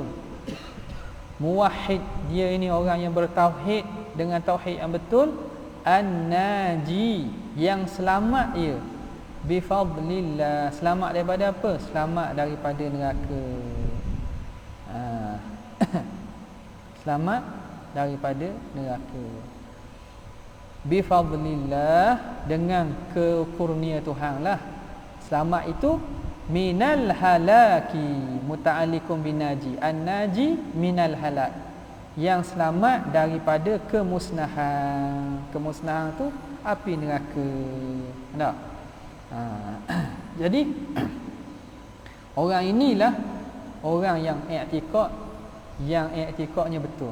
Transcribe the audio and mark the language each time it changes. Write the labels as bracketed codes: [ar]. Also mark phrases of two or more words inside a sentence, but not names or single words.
[ms] Muwahhid, dia ini orang yang bertauhid dengan tauhid yang betul. An-naji, yang selamat ia, bifadlillah, selamat daripada apa? Selamat daripada neraka. Selamat daripada neraka. [ar] بفضل الله, [ms] dengan kekurnia Tuhan lah. Selamat itu [ar] من الهلاك متعلق بالناجي. الناجي من الهلاك, [ms] yang selamat daripada kemusnahan. Kemusnahan tu api neraka. Tak? Jadi orang inilah orang yang i'tikadnya betul.